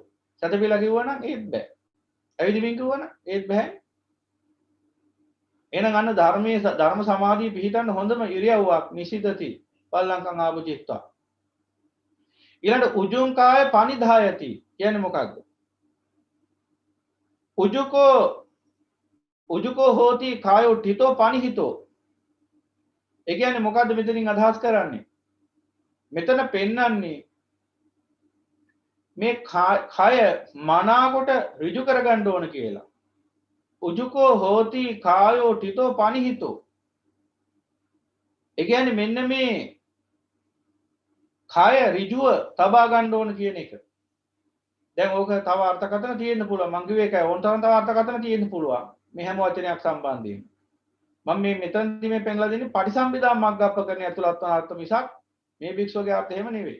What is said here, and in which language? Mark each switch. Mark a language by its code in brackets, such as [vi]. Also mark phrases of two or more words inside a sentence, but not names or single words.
[si] සතපිලා කිව්වනම් ඒත් බෑ. ඇවිදින්න කිව්වනම් ඒත් බෑ. එහෙනම් අන්න ධර්මයේ ධර්ම සමාධිය පිහිටන්න හොඳම ඉරියව්වක් [pi] නිසිතති පල්ලංකම් ආභුජිත්වා. [si] ඊළඟ [pi] උජුං කාය පනිදායති [si] කියන්නේ මොකක්ද? [pi] උජුකෝ හෝති කායෝ තිතෝ පනිහිතෝ. [si] ඒ කියන්නේ මොකද්ද මෙතනින් අදහස් කරන්නේ? මෙතන පෙන්වන්නේ මේ කය මනාකොට ඍජු කරගන්න ඕන කියලා. [pi] උජුකෝ හෝති කායෝ තිතෝ පනිහිතෝ. [si] ඒ කියන්නේ මෙන්න මේ කය ඍජුව තබා ගන්න ඕන කියන එක. දැන් ඕක තව අර්ථකථන තියෙන්න පුළුවන්. මං කිව්වේ ඒකයි. ඕන තරම් තව අර්ථකථන තියෙන්න පුළුවන්. මේ හැම වචනයක් සම්බන්ධයෙන්. මම මේ මෙතනදී මේ පෙන්ලා දෙන්නේ පටිසම්භිදා මග්ගප්පකරණය ඇතුළත් වන අර්ථ මිසක් මේ භික්ෂුවගේ අර්ථ එහෙම නෙවෙයි.